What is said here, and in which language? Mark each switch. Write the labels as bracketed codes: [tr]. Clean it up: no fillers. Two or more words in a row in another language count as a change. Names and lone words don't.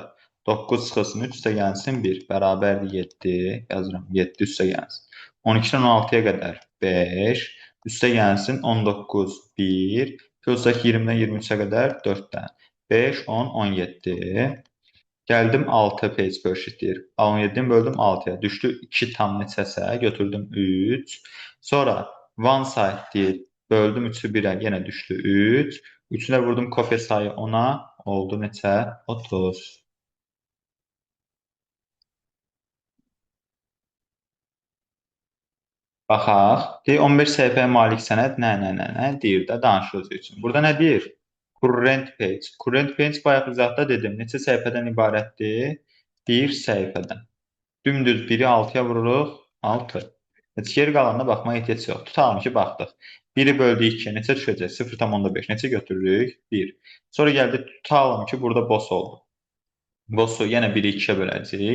[az] 9 çıxılsın 3 üstə gəlsin 1. Bərabərdir 7. Yazıram 7 üstə gəlsin. 12-dən 16-ya qədər 5. Üstə gəlsin 19 1. Görsək 20-dən 23-ə qədər 4 dənə. 5, 10, 17. Gəldim 6 [en] page per sheet [az] deyir. 17-ni böldüm 6-ya. Düşdü 2 tam neçəsə, götürdüm 3. Sonra [en] one side [az] deyir. Böldüm 3-ü 1-ə, yenə düşdü 3. 3-ünə vurdum kopya sayı 10-a, oldu neçə? 30. Baxaq. Deyir 15 səhifəyə malik sənəd nə deyir də danışıq özü üçün. Burada nə deyir? [en] Current page. Current page [az] bayaq izahda dedim. Neçə səhifədən ibarətdir? Bir səhifədən. Dümdüz biri 6-ya vururuq, 6. Heç geri qalanına baxmağa ehtiyac yox. Tutalım ki, baxdıq. 1-i böldük 2-yə, neçə düşəcək? 0,5. Neçə götürürük? 1. Sonra gəldik, tutalım ki, burada boss oldu. Bossu yenə 1-i 2-yə böləcəyik.